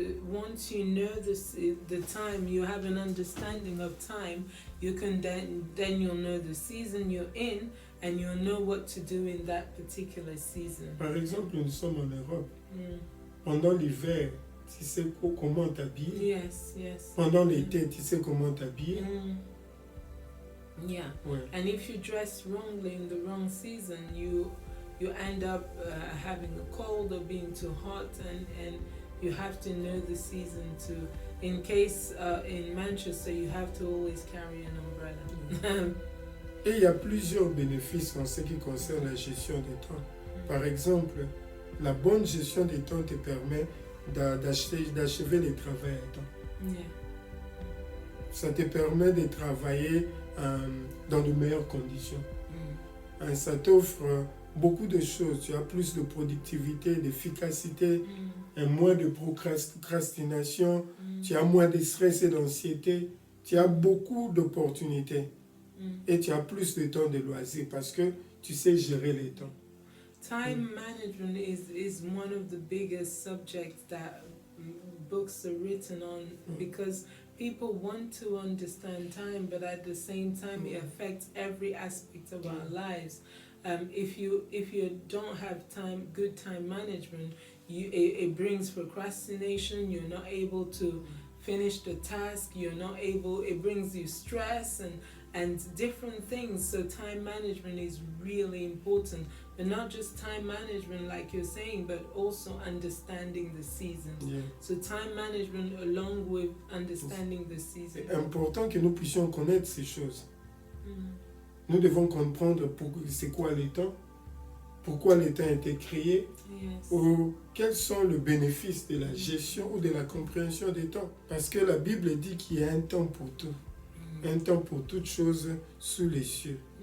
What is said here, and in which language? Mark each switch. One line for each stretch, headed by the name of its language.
English: Once you know the time, you have an understanding of time, you can then you'll know the season you're in and you'll know what to do in that particular season.
French: Par exemple, nous sommes en Europe. Pendant l'hiver, tu sais comment t'habiller.
English: Yes, yes.
French: Pendant l'été, tu sais comment t'habiller.
English: Yeah.
French: Ouais.
English: And if you dress wrongly in the wrong season, you end up having a cold or being too hot, and you have to know the season to, in case in Manchester, you have to always carry an umbrella.
French: Et il y a plusieurs bénéfices en ce qui concerne la gestion des temps. Par exemple, la bonne gestion des temps te permet d'achever les travaux à temps.
English: Yeah.
French: Ça te permet de travailler dans de meilleures conditions. Ça t'offre beaucoup de choses. Tu as plus de productivité, d'efficacité, moins de procrastination, tu as moins de stress et d'anxiété, tu as beaucoup d'opportunités et tu as plus de temps de loisirs parce que tu sais gérer les temps.
English: Time management is one of the biggest subjects that books are written on because people want to understand time, but at the same time it affects every aspect of our lives. If you don't have good time management, it brings procrastination. You're not able to finish the task. It brings you stress and different things. So time management is really important, but not just time management like you're saying, but also understanding the season. Yeah. So time management along with understanding the season.
French: C'est important que nous puissions connaître ces choses. Nous devons comprendre c'est quoi les temps, pourquoi les temps ont été créés, ou quels sont les bénéfices de la gestion ou de la compréhension des temps. Parce que la Bible dit qu'il y a un temps pour tout, un temps pour toutes choses sous les cieux.